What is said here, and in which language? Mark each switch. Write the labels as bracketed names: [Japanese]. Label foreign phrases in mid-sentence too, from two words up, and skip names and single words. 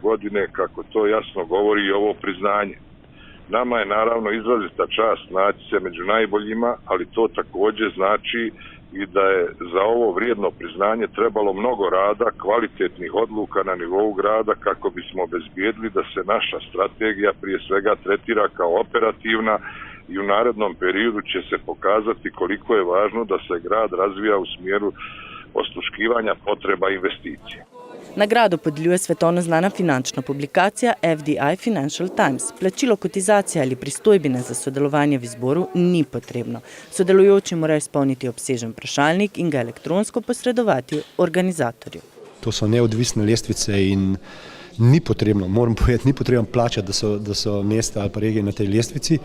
[Serbian] godine, kako to jasno govori i ovo priznanje. Nama je naravno izrazita čast naći se među najboljima, ali to također znači i da je za ovo vrijedno priznanje trebalo mnogo rada, kvalitetnih odluka na nivou grada kako bismo obezbijedili da se naša strategija prije svega tretira kao operativna i u narednom periodu će se pokazati koliko je važno da se grad razvija u smjeru osluškivanja potreba investicije. [Slovenian] Nagrado podeljuje svetovno znana finančna publikacija FDI Financial Times. Plačilo kotizacije ali pristojbine za sodelovanje v izboru ni potrebno. Sodelujoči morajo izpolniti obsežen vprašalnik in ga elektronsko posredovati organizatorju. To so neodvisne lestvice in ni potrebno, moram povedati, ni potrebno plačati, da so mesta ali pa regije na tej lestvici.